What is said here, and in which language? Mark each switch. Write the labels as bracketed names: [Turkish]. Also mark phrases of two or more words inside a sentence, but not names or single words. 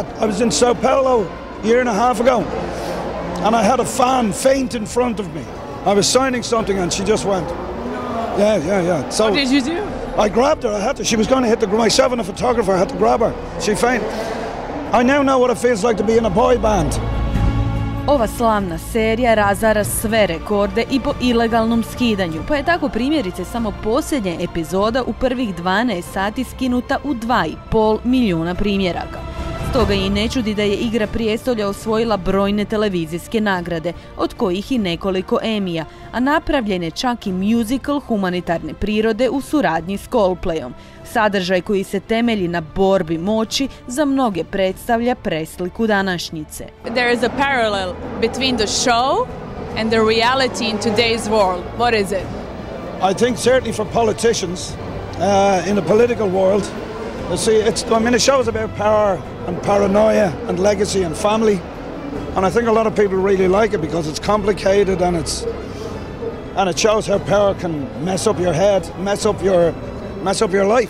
[English] I was in Sao Paulo a year and a half ago, and I had a fan faint in front of me. I was signing something and she just went. Yeah. So what did you do? I grabbed her. I had to. She was going to hit the ground. Myself and a photographer had to grab her. She fainted. I now know what it feels like to be in a boy band. [Croatian] Ova slavna serija razara sve rekorde i po ilegalnom skidanju, pa je tako primjerice samo posljednja epizoda u prvih 12 sati skinuta u 2,5 milijuna primjeraka. Stoga i ne čudi da je Igra prijestolja osvojila brojne televizijske nagrade, od kojih i nekoliko Emmija, a napravljen je čak i musical humanitarne prirode u suradnji s Coldplayom. Sadržaj koji se temelji na borbi moći za mnoge predstavlja presliku današnjice. [English] There is a parallel between the show and the reality in today's world. What is it? I think certainly for politicians in the political world, the show is about power and paranoia and legacy and family, and I think a lot of people really like it because it's complicated and it shows how power can mess up your head, mess up your life.